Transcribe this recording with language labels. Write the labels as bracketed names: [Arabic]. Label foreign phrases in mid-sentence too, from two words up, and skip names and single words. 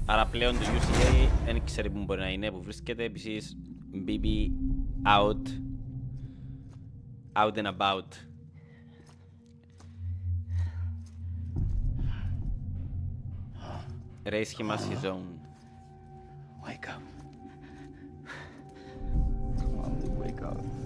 [Greek] πλέον το UCA δεν ξέρει που μπορεί να είναι, που βρίσκεται επίσης BB [English] out and about. Raise him as his own. Wake up. Come on, wake up.